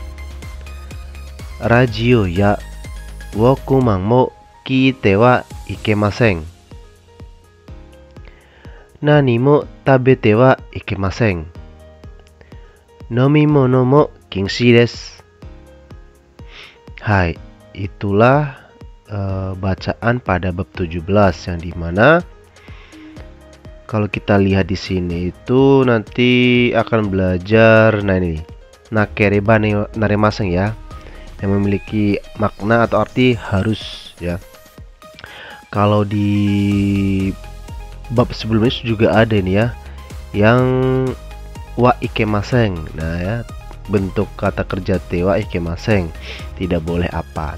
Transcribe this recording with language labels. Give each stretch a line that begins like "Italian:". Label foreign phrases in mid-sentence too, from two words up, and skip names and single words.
Japanese: ラジオやウォークマンも聞いてはいけません。何も食べてはいけません。飲み物も禁止です。
Indonesian: Hai, itulah bacaan pada bab 17 yang dimana kalau kita lihat di sini itu nanti akan belajar ini
Japanese: なければなりません
Indonesian: ya, yang memiliki makna atau arti harus ya. Kalau di bab sebelumnya juga ada ini ya, yang
Japanese: はいけません.
Indonesian: Nah ya, bentuk kata kerja
Japanese: てはいけません,
Indonesian: tidak boleh apa.